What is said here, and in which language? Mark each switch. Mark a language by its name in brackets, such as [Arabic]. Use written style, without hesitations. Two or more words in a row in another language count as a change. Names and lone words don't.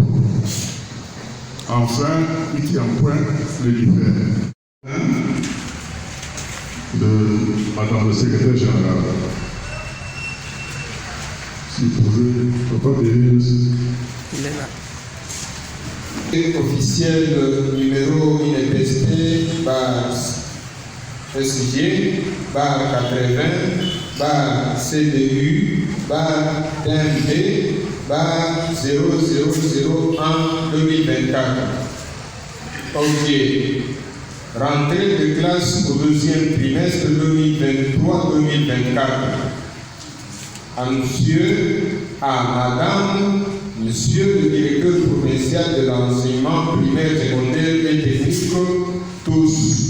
[French] Enfin, huitième point, le livret de Madame le secrétaire général. Si vous pouvez, papa Béréus. Il est là. Officiel numéro INPST, bar SG, bar 80, bar CDU, bar TMD, bar 0001 2024. Ok. Rentrée de classe au deuxième trimestre 2023-2024. madame, monsieur le directeur provincial de l'enseignement primaire, secondaire et technique, tous.